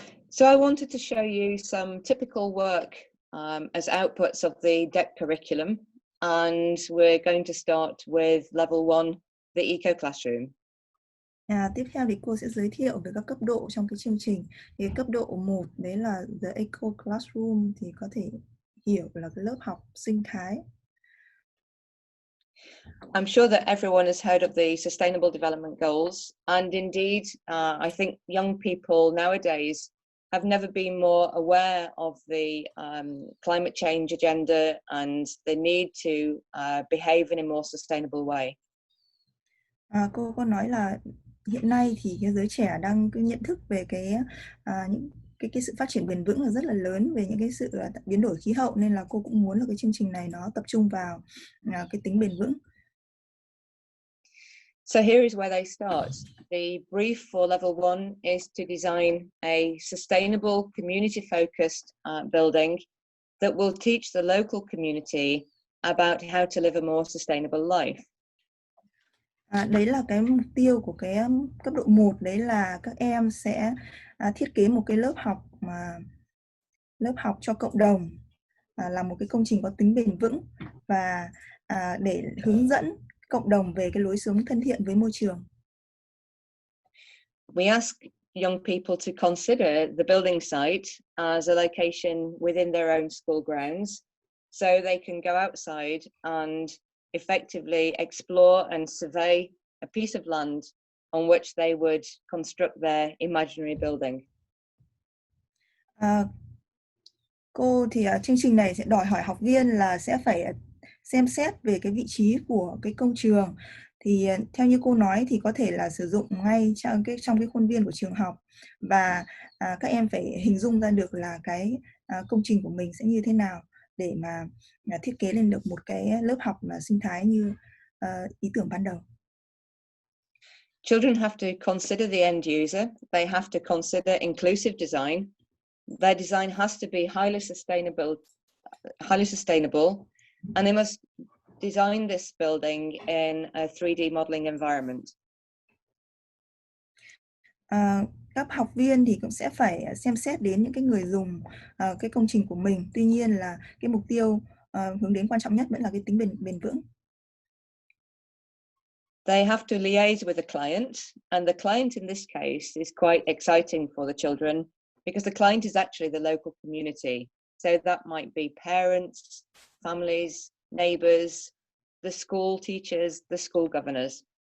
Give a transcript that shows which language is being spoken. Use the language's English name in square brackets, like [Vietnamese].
[English] So I wanted to show you some typical work as outputs of the DEC curriculum, and we're going to start with level 1, the eco classroom. [Vietnamese] Tiếp theo thì cô sẽ giới thiệu về các cấp độ trong cái chương trình. Thì cấp độ 1 đấy là [English] the eco classroom, [Vietnamese] thì có thể hiểu là cái lớp học sinh thái. [English] I'm sure that everyone has heard of the Sustainable Development Goals, and indeed, I think young people nowadays have never been more aware of the climate change agenda and the need to behave in a more sustainable way. [Vietnamese] Cô có nói là hiện nay thì cái giới trẻ đang cái nhận thức về những cái sự phát triển bền vững là rất là lớn về những cái sự biến đổi khí hậu, nên là cô cũng muốn là cái chương trình này nó tập trung vào cái tính bền vững. [English] So here is where they start. The brief for level 1 is to design a sustainable, community-focused building that will teach the local community about how to live a more sustainable life. [Vietnamese] Đấy là cái mục tiêu của cái cấp độ 1, đấy là các em sẽ thiết kế một cái lớp học cho cộng đồng, là một cái công trình có tính bền vững và để hướng dẫn cộng đồng về cái lối sống thân thiện với môi trường. [English] We ask young people to consider the building site as a location within their own school grounds, so they can go outside and effectively explore and survey a piece of land on which they would construct their imaginary building. [Vietnamese] Cô thì chương trình này sẽ đòi hỏi học viên là sẽ phải xem xét về cái vị trí của cái công trường. Thì theo như cô nói thì có thể là sử dụng ngay trong cái khuôn viên của trường học, và các em phải hình dung ra được là cái công trình của mình sẽ như thế nào để mà thiết kế lên được một cái lớp học sinh thái như ý tưởng ban đầu. [English] Children have to consider the end user. They have to consider inclusive design. Their design has to be highly sustainable highly sustainable, and they must design this building in a 3D modeling environment. [Vietnamese] Các học viên thì cũng sẽ phải xem xét đến những cái người dùng cái công trình của mình. Tuy nhiên là cái mục tiêu hướng đến quan trọng nhất vẫn là cái tính bền vững. [English] They have to liaise with the client, and the client in this case is quite exciting for the children because the client is actually the local community. So that might be parents, families, neighbors, the school teachers, the school governors.